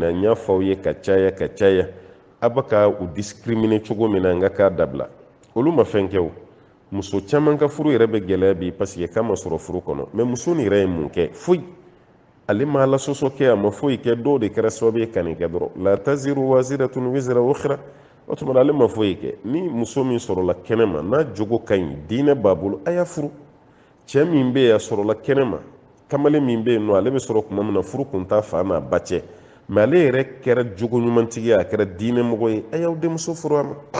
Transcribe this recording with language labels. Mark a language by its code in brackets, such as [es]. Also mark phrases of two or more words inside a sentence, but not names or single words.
[bm] na n y'a fɔ aw ye ka caya a bɛ ka u discriminer cogo min na n ka k'a dabila olu ma fɛn kɛ o muso caman ka furu yɛrɛ bɛ gɛlɛya bi [fr] parce que [bm] k'a ma sɔrɔ furu kɔnɔ mɛ muso nin yɛrɛ ye mun kɛ foyi ale ma alasɔsɔ kɛ a ma foyi kɛ dɔw de kɛra sababu ye ka nin kɛ dɔrɔn [ar] لا تزر وازرة وزر أخرى [bm] o tuma ale ma foyi kɛ ni muso min sɔrɔla kɛnɛma n'a jogo ka ɲi diinɛ b'a bolo a y'a furu cɛ min bɛ yen a sɔrɔla kɛnɛma kamalen min bɛ yen nɔ ale bɛ sɔrɔ tuma min na furu kun t'a fa n'a ba cɛ mɛ ale yɛrɛ kɛra jogo ɲumantigi ye a kɛra diinɛ mɔgɔ ye a y'aw denmuso furu a ma